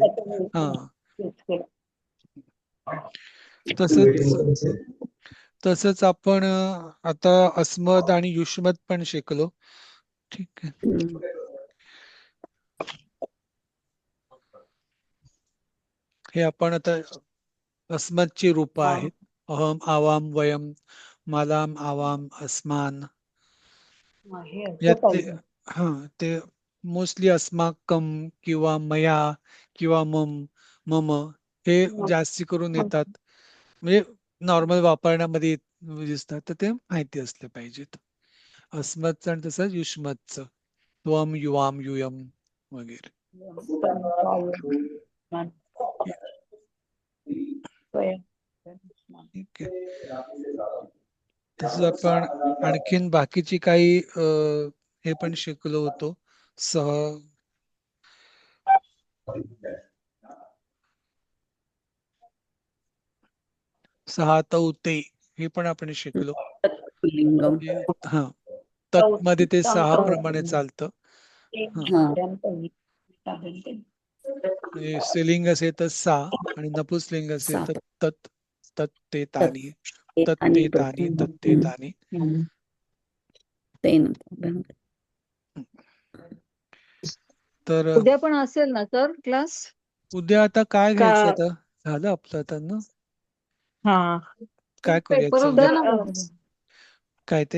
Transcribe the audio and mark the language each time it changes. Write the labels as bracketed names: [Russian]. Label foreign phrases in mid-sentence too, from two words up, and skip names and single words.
[Marathi] हा, तसंच आपण आता अस्मद आणि युष्मद पण शिकलो. ठीक आहे. हे आपण आता अस्मदची रूप आहेत. [Sanskrit] अहम, आवाम, वयम, मालाम, आवाम, अस्मान [Marathi] हे या असं ते पाहिजे. ते मोस्टली अस्माकम किंवा मया किंवा मम हे जास्ती करून येतात. म्हणजे नॉर्मल वापरण्यामध्ये दिसतात, तर ते माहिती असले पाहिजेत. अस्मतचं आणि तसंच युष्मतचं [Sanskrit] त्वम, युवाम, युयम [Marathi] वगैरे. ठीक आहे. तसंच आपण आणखीन बाकीची काही हे पण शिकलो होतो. सहातौते हे पण आपण शिकलो. [Sanskrit] तत्पुल्लिंगम. [Marathi] हा, तत् मध्ये ते 6 प्रमाणे चालतं. म्हणजे स्त्रीलिंग असेल तर सा आणि नपुंसकलिंग असेल तर तत्, [Sanskrit] तत् ते तानी, तत् ते तानी, तत् ते तानी. [Marathi] तर उद्या पण असेल ना सर क्लास? उद्या आता काय का घ्यायचं आता? झालं आपलं आता ना? हा काय करूया उद्या? काय ते?